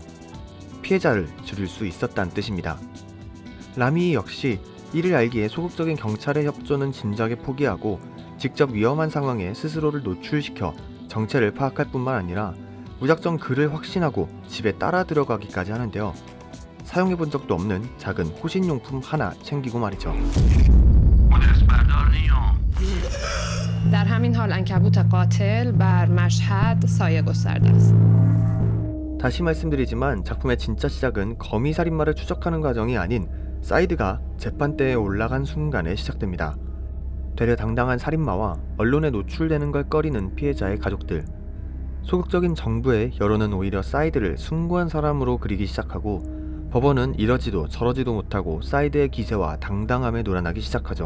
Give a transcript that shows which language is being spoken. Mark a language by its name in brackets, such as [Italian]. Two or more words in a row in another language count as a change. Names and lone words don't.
[Korean] 피해자를 줄일 수 있었다는 뜻입니다. 라미 역시 이를 알기에 소극적인 경찰의 협조는 진작에 포기하고 직접 위험한 상황에 스스로를 노출시켜 정체를 파악할 뿐만 아니라 무작정 그를 확신하고 집에 따라 들어가기까지 하는데요. 사용해본 적도 없는 작은 호신용품 하나 챙기고 말이죠. [Persian] در همین حال عنکبوت قاتل بر مشهد سایه گسترده است. [Korean] 다시 말씀드리지만 작품의 진짜 시작은 거미살인마를 추적하는 과정이 아닌 사이드가 재판대에 올라간 순간에 시작됩니다. 되려 당당한 살인마와 언론에 노출되는 걸 꺼리는 피해자의 가족들. 소극적인 정부의 여론은 오히려 사이드를 숭고한 사람으로 그리기 시작하고, 법원은 이러지도 저러지도 못하고 사이드의 기세와 당당함에 놀아나기 시작하죠.